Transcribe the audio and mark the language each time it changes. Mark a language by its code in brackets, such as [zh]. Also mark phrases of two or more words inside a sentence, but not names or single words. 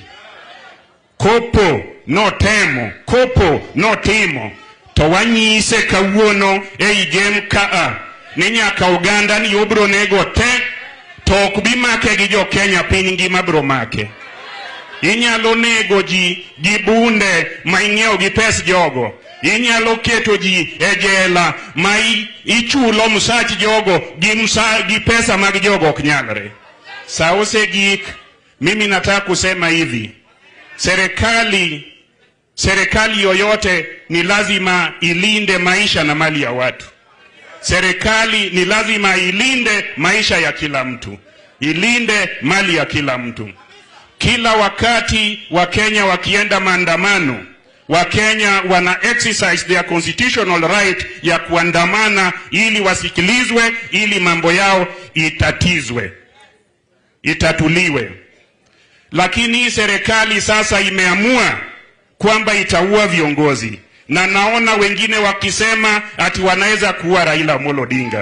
[luo] Kopo notimo, to wanyise kawuono ei gem kaa, ni nyaka Uganda ni obro nego te, to ok bi make gi jo Kenya piny ngima bro make. Inyalo nego ji gi bunde ma ing'iewo gi pes jogo. Inyalo keto ji e jela ma ichulo msach jogo gi pesa mag jogo ok nyalre. Saose gik, [sw] mimi nataka kusema hivi. Serikali yoyote ni lazima ilinde maisha na mali ya watu. Serikali ni lazima ilinde maisha ya kila mtu. Ilinde mali ya kila mtu. Kila wakati Wakenya wakienda maandamano, Wakenya wana [en] exercise their constitutional right [sw] ya kuandamana ili wasikilizwe, ili mambo yao itatuliwe. Lakini serikali sasa imeamua kwamba itaua viongozi. Na naona wengine wakisema ati wanaweza kuua Raila Amolo Odinga.